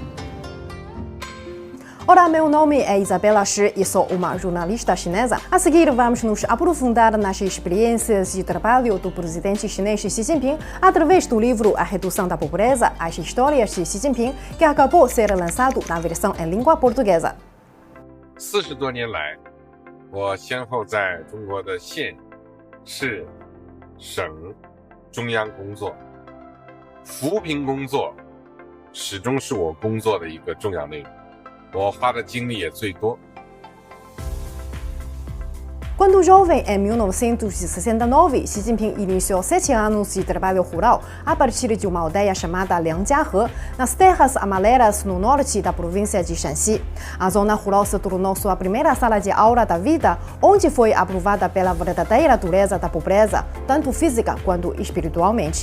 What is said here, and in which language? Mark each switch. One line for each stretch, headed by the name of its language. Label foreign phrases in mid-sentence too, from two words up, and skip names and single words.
Portuguese: Olá, meu nome é Isabela Shi e sou uma jornalista chinesa. A seguir, vamos nos aprofundar nas experiências de trabalho do presidente chinês Xi Jinping através do livro A Redução da Pobreza, as histórias de Xi Jinping, que acabou de ser lançado na versão em língua portuguesa.
Chinese: 40 多年来，我先后在中国的县、市、省、中央工作，扶贫工作始终是我工作的一个重要内容，我花的精力也最多。
Portuguese: Quando jovem, em 1969, Xi Jinping iniciou 7 anos de trabalho rural a partir de uma aldeia chamada Liangjiahe, nas terras amarelas no norte da província de Shanxi. A zona rural se tornou sua primeira sala de aula da vida, onde foi aprovada pela verdadeira dureza da pobreza, tanto física quanto espiritualmente.